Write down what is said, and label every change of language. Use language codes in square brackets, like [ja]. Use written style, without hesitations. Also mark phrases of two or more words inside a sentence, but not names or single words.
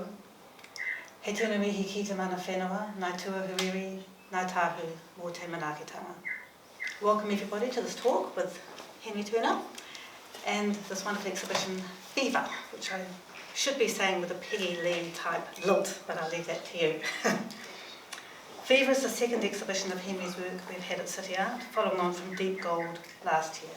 [mi] He tēnā mihi ki te mana whenua, ngā tuahuiri, ngā tāhu mō te manaakitanga. [en] Welcome everybody to this talk with Henry Turner and this wonderful exhibition, Fever, which I should be saying with a Peggy Lee type lilt, but I'll leave that to you. Fever is the second exhibition of Henry's work we've had at City Art, following on from Deep Gold last year.